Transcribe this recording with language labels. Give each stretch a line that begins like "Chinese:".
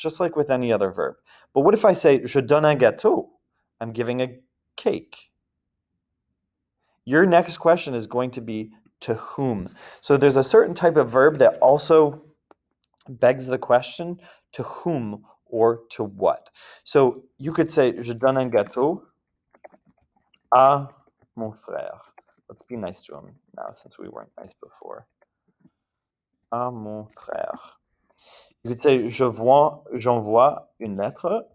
English: Just like with any other verb. But what if I say,
French: je donne un gâteau?
English: I'm giving a cake. Your next question is going to be to whom. So there's a certain type of verb that also begs the question to whom or to what. So you could say,
French: je donne un gâteau à mon frère.
English: Let's be nice to him now since we weren't nice before.
French: À mon frère.
English: You could say,
French: j'envoie une lettre.